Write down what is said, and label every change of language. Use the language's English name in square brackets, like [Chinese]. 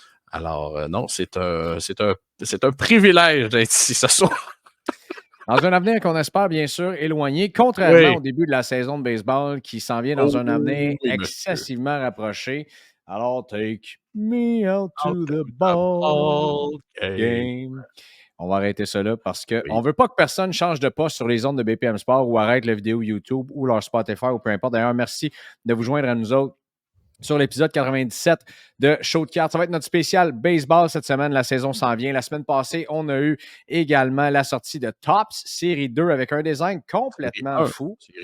[French] Alors, non, c'est un privilège d'être ici ce soir. Dans un avenir qu'on espère bien sûr éloigné, contrairement Oui. au début de la saison de baseball qui s'en vient dans un avenir oui, excessivement rapproché. Alors, [English] take me out to the ball game. [French] On va arrêter ça là parce qu'on ne veut pas que personne change de poste sur les ondes de BPM Sport ou arrête la vidéo YouTube ou leur Spotify ou peu importe. D'ailleurs, merci de vous joindre à nous autres sur l'épisode 97 de Show de cartes. Ça va être notre spécial baseball cette semaine. La saison s'en vient. La semaine passée, on a eu également la sortie de Topps Série 2 avec un design complètement fou.